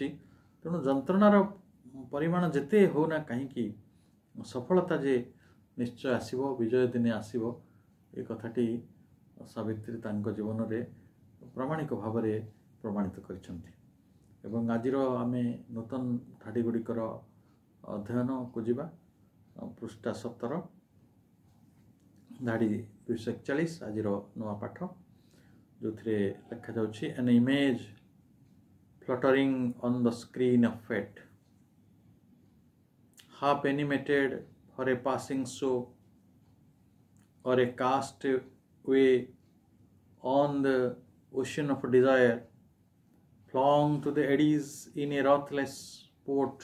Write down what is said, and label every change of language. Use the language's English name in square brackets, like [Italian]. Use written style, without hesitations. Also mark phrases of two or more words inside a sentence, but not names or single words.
[Odia] ତେଣୁ ଯନ୍ତ୍ରଣାର ପରିମାଣ ଯେତେ ହେଉନା କାହିଁକି ସଫଳତା ଯେ ନିଶ୍ଚୟ ଆସିବ, ବିଜୟ ଦିନେ ଆସିବ, ଏ କଥାଟି ସାବିତ୍ରୀ ତାଙ୍କ ଜୀବନରେ ପ୍ରାମାଣିକ ଭାବରେ ପ୍ରମାଣିତ କରିଛନ୍ତି। ଏବଂ ଆଜିର ଆମେ ନୂତନ ଧାଡ଼ି ଗୁଡ଼ିକର ଅଧ୍ୟୟନକୁ ଯିବା। ପୃଷ୍ଠା 17 ଧାଡ଼ି 241 ଆଜିର ନୂଆ ପାଠ, ଯେଉଁଥିରେ ଲେଖାଯାଉଛି [English] an image fluttering on the screen of fate, half animated for a passing show or a castaway on the ocean of desire, flung to the eddies in a ruthless port